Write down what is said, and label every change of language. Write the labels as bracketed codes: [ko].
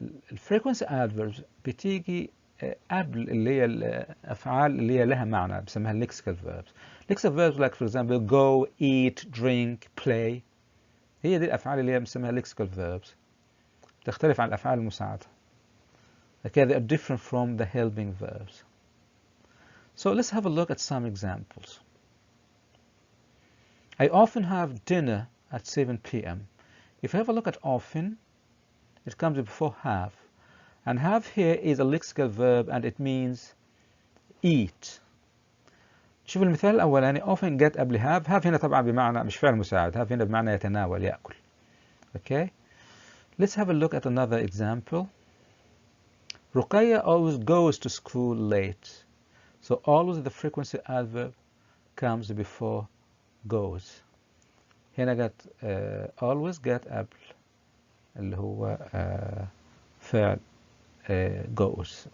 [ar] الفريكونسي adverbs بتيجي قبل اللي هي الأفعال اللي هي لها معنى، بسميها lexical verbs. [en] lexical verbs like for example go, eat, drink, play. [ar] هي دي الأفعال اللي هي بنسميها lexical verbs. تختلف عن الأفعال المساعدة. [en] Okay, they are different from the helping verbs. So let's have a look at some examples. I often have dinner at 7 p.m. If you have a look at often, it comes before have. And have here is a lexical verb and it means eat. [ar] شوف المثال الأولاني often get قبل have. have هنا طبعا بمعنى مش فعل مساعد. have هنا بمعنى يتناول يأكل. [en] Okay. Let's have a look at another example. Ruqayya always goes to school late. So always the frequency adverb comes before goes. [ar] هنا get always get قبل اللي هو فعل goes.